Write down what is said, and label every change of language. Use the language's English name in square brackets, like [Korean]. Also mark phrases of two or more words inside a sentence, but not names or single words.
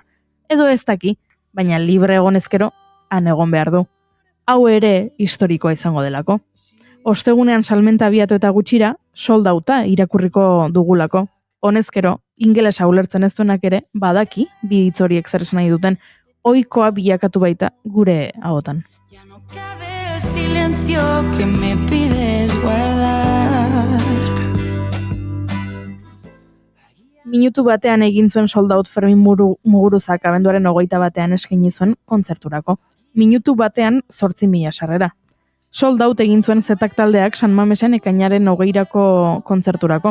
[Basque] Edo ez daki, baina libre egon ezkero, han egon behar du. Hau ere historikoa izango delako. Ostegunean salmenta abiatu eta gutxira, soldauta irakurriko dugulako. honezkero, ingelesa ulertzen ez duenak ere, badaki, bi hitz horiek zer esan nahi duten, ohikoa bilakatu baita gure ahotan. [Spanish] Ya no cabe el silencio que me pides guardar. [Basque] Minutu batean egin zuen Soldaut Fermin Muguruzak abenduaren 21 eskaini zuen kontzerturako. Minutu batean 8.000 sarrera. Soldaut egin zuen Zetak taldeak San Mamesen ekainaren 20rako kontzerturako.